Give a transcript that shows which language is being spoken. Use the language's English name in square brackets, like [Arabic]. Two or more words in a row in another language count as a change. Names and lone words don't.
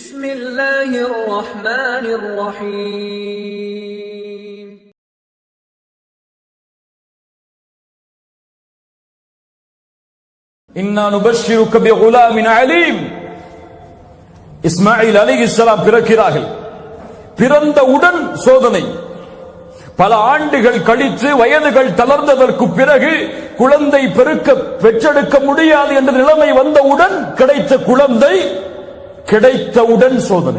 [Arabic] بسم الله الرحمن الرحيم إنا نبشرك بغلام عليم. [Tamil] இஸ்மாயில் அலைஹிஸ்ஸலாம் பிறக்கிறார்கள். பிறந்தவுடன் சோதனை. பல ஆண்டுகள் கழித்து வயதுகள் தளர்ந்ததற்கு பிறகு குழந்தை பெற்றெடுக்க முடியாது என்ற நிலைமை வந்தவுடன் கிடைத்த குழந்தை கிடைத்தவுடன் சோதனை.